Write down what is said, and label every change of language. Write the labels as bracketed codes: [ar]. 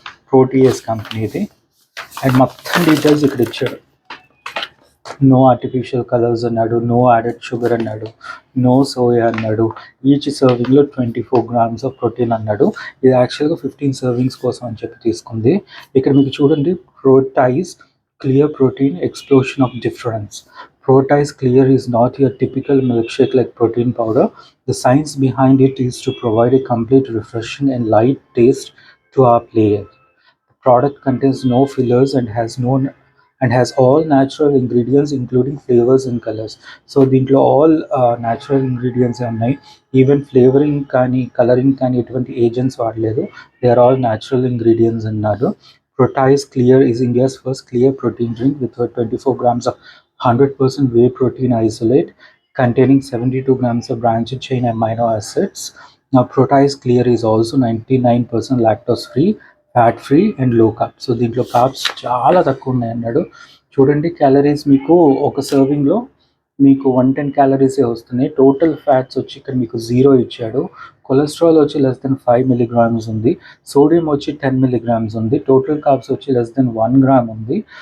[te] Protease company ఇది. And మొత్తం details ఇక్కడ ఇచ్చాడు. నో ఆర్టిఫిషియల్ కలర్స్ అన్నాడు, నో యాడెడ్ షుగర్ అన్నాడు, నో సోయా అన్నాడు. ఈచ్ సర్వింగ్లో 24 గ్రామ్స్ ఆఫ్ ప్రోటీన్ అన్నాడు. ఇది యాక్చువల్గా 15 సర్వింగ్స్ కోసం అని చెప్పి తీసుకుంది. ఇక్కడ మీకు చూడండి, [en] Protease clear protein explosion of difference. Protease Clear is not your typical milkshake like protein powder. The science behind it is to provide a complete refreshing and light taste to our player. The product contains no fillers and has all natural ingredients including flavors and colors. So దీంట్లో all natural ingredients ఉన్నాయి. [te] Even flavouring కానీ colouring కానీ ఎటువంటి agents వాడలేదు. [en] they are all natural ingredients [te] అన్నారు. [en] Protease Clear is India's first clear protein drink with 24 grams of 100% whey protein isolate containing 72 grams of branched chain amino acids. Now, Protease Clear is also 99% lactose free, fat free and low carb. [te] So దీంట్లో carbs చాలా తక్కువ ఉన్నాయి అన్నాడు. చూడండి calories మీకు ఒక సర్వింగ్లో మీకు 110 క్యాలరీసే వస్తున్నాయి. టోటల్ ఫ్యాట్స్ వచ్చి ఇక్కడ మీకు 0 ఇచ్చాడు. కొలెస్ట్రాల్ వచ్చి లెస్ దెన్ 5 మిలీగ్రామ్స్ ఉంది. సోడియం వచ్చి 10 మిలీగ్రామ్స్ ఉంది. టోటల్ కార్బ్స్ వచ్చి లెస్ దెన్ 1 గ్రామ్ ఉంది.